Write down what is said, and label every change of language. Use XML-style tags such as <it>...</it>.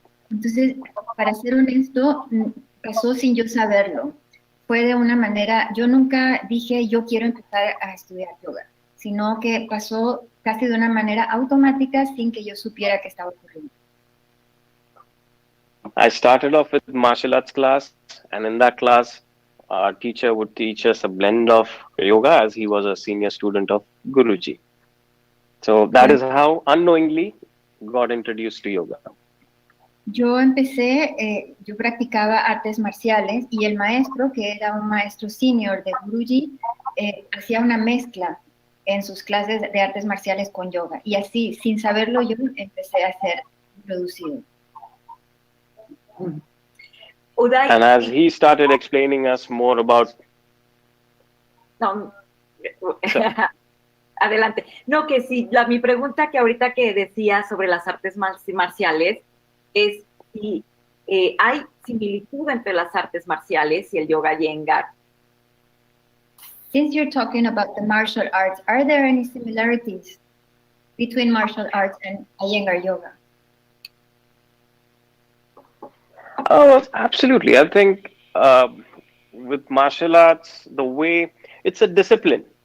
<es>Entonces, para ser honesto, pasó sin yo saberlo. Fue de una manera, yo nunca dije yo quiero empezar a estudiar yoga, sino que pasó casi de una manera automática sin que yo supiera que estaba ocurriendo.</es> <en>I started off with martial arts class, and in that class, our teacher would teach us a blend of yoga as he was a senior student of Guruji. So that is how unknowingly got introduced to yoga.</en> <es>Yo yo practicaba artes marciales y el maestro, que era un maestro senior de Guruji, hacía una mezcla en sus clases de artes marciales con yoga. Y así, sin saberlo yo, empecé a ser introducido. Uday,</es> <en>And as he started explaining us more about...</en> <es>No, adelante. No, que sí, mi pregunta que ahorita que decía sobre las artes marciales es si hay similitud entre las artes marciales y el yoga Iyengar.</es> <en>Since you're talking about the martial arts, are there any similarities between martial arts and Iyengar yoga? Oh, absolutely. I think with martial arts, the way it's a discipline.</en>